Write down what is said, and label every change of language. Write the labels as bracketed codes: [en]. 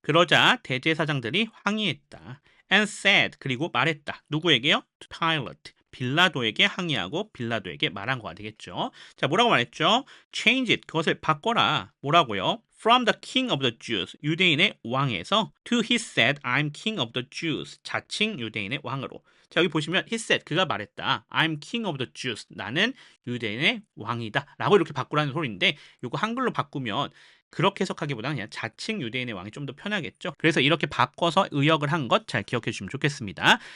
[ko] 그러자 대제사장들이 항의했다. [en] And said. [ko] 그리고 말했다. 누구에게요? [en] To Pilate. [ko] 빌라도에게 항의하고 빌라도에게 말한 거가 되겠죠. 자, 뭐라고 말했죠? [en] Change it. [ko] 그것을 바꿔라. 뭐라고요? [en] From the king of the Jews. [ko] 유대인의 왕에서 [en] to he said, I'm king of the Jews. [ko] 자칭 유대인의 왕으로. 자, 여기 보시면 [en] he said. [ko] 그가 말했다. [en] I'm king of the Jews. [ko] 나는 유대인의 왕이다. 라고 이렇게 바꾸라는 소리인데 이거 한글로 바꾸면 그렇게 해석하기보다는 그냥 자칭 유대인의 왕이 좀 더 편하겠죠. 그래서 이렇게 바꿔서 의역을 한 것 잘 기억해 주시면 좋겠습니다.